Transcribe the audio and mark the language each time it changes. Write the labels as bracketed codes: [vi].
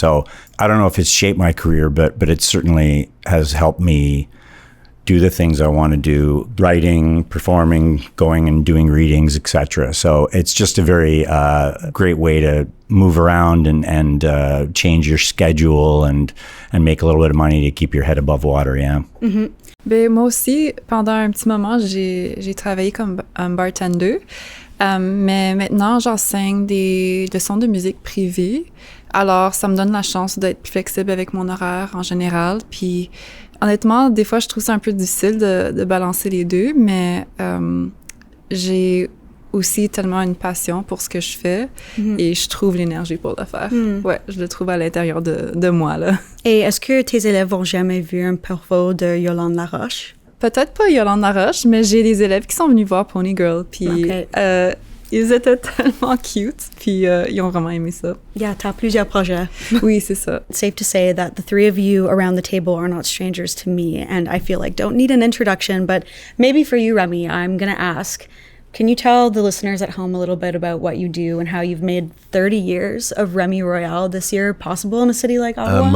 [en] So I don't know if it's shaped my career, but it certainly has helped me do the things I want to do, writing, performing, going and doing readings, etc. So it's just a very great way to move around and change your schedule and make a little bit of money to keep your head above water, yeah. Mm-hmm. [fr] Ben, moi aussi, pendant un petit moment, j'ai travaillé comme bartender, mais maintenant, j'enseigne des leçons de musique privées. Alors, ça me donne la chance d'être plus flexible avec mon horaire en général. Puis, honnêtement, des fois, je trouve ça un peu difficile de balancer les deux, mais j'ai aussi tellement une passion pour ce que je fais et je trouve l'énergie pour le faire. Ouais, je le trouve à l'intérieur de moi, là. Et est-ce que tes élèves ont jamais vu un propos de Yolande Laroche? Peut-être pas Yolande Laroche, mais j'ai des élèves qui sont venus voir Pony Girl, puis ils étaient tellement cute, puis ils ont vraiment aimé ça. Yeah, t'as plusieurs projets. Oui, c'est ça. [en] It's safe to say that the three of you around the table are not strangers to me, and I feel like don't need an introduction, but maybe for you, Remi, I'm going to ask, can you tell the listeners at home a little bit about what you do and how you've made 30 years of Remi Royale this year possible in a city like Ottawa?